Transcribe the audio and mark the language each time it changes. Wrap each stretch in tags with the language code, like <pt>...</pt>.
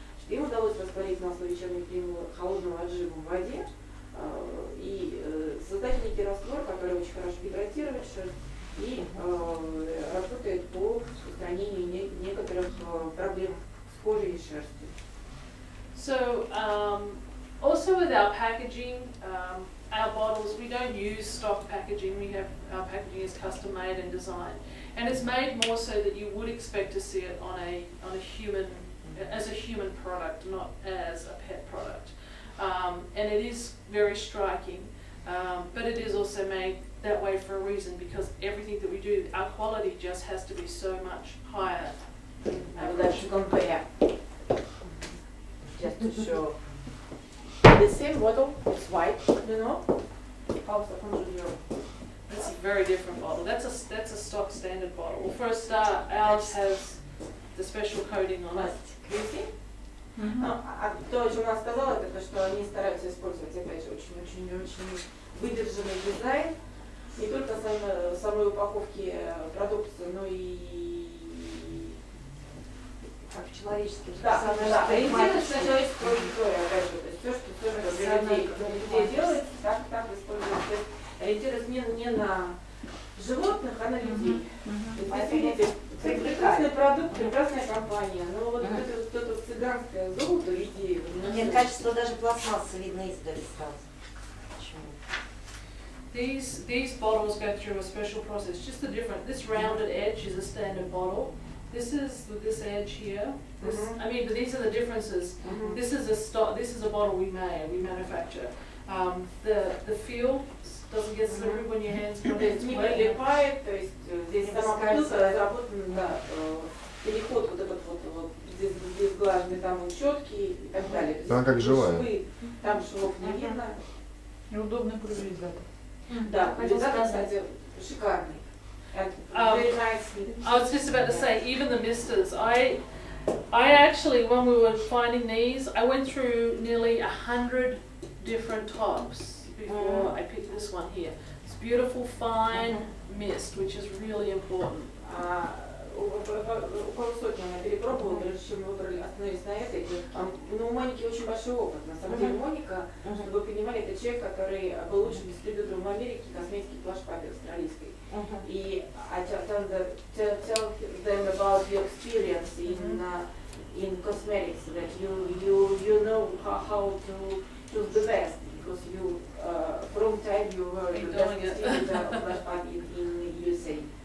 <ru>Им удалось растворить масло вечерней примулы холодного отжима в воде и создать некий раствор, который очень хорошо гидратирует шерсть и работает по устранению некоторых проблем с кожей и шерстью.</ru> <en>So also with our packaging, our bottles, we don't use stock packaging. We have our packaging is custom made and designed, and it's made more so that you would expect to see it on a human, as a human product, not as a pet product. And it is very striking, but it is also made that way for a reason, because everything that we do, our quality just has to be so much higher. I would like to compare, just to show. The same bottle, it's white, you know, costs €100. very different bottle. That's a stock standard bottle. Well, for a start, ours has the special coating on it.</en> <ru>То, о чем она сказала, это то, что они стараются использовать, опять же, очень-очень-очень выдержанный дизайн. Не только самой упаковки продукции, но и Как в человеческих. да, ориентируется на человеческую аудиторию, опять же, то есть все, что для людей делается, так используется. Ориентируется не на животных, а на людей. То есть, видите, прекрасный продукт, прекрасная компания, но вот это цыганское золото в виде... Нет, качество даже пластмассы видно издали сразу.</ru> <en>These bottles go through a special process, just a different. This rounded edge is a standard bottle. This is this edge here. This, I mean, but these are the differences. This is a stock. This is a bottle we manufacture. The feel doesn't get slippery when your hands put it.</en> <ru>Не прилипает, то есть здесь сама продукция разработана, да, переход вот этот вот здесь глаженный, там щетки и так далее. Она как живая. Там швов не видно. И удобный пульверизатор. Да, пульверизатор, кстати, шикарный.</ru> <en>Very nice. I was just about to say, even the misters. I actually, when we were finding these, I went through nearly 100 different tops before I picked this one here. It's beautiful, fine mist, which is really important.</en> <ru>Около сотни она перепробовала, прежде чем мы выбрали, остановились на этой. Но у Моники очень большой опыт. На самом деле Моника, чтобы вы понимали, это человек, который был лучшим дистрибьютором в Америке косметики плаш-папе австралийской.</ru> <en>И tell them about your experience in cosmetics, that you know how to choose the best, because you from time you were the best distributor of plаш-папе in USA.</en>